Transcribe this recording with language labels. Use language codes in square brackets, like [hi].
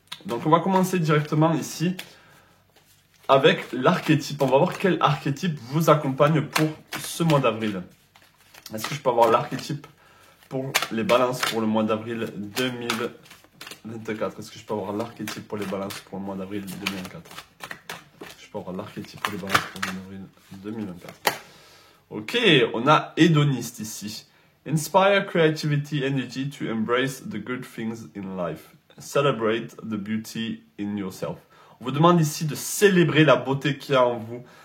[fr] Donc, on va commencer directement ici avec l'archétype. On va voir quel archétype vous accompagne pour ce mois d'avril. Est-ce que je peux avoir l'archétype pour les balances pour le mois d'avril 2024. Est-ce que je peux avoir l'archétype pour les balances pour le mois d'avril 2024? Je peux avoir l'archétype pour les balances pour le mois d'avril 2024. Ok, on a hédoniste ici. [en] Inspire creativity energy to embrace the good things in life. Celebrate the beauty in yourself. [fr] On vous demande ici de célébrer la beauté qu'il y a en vous.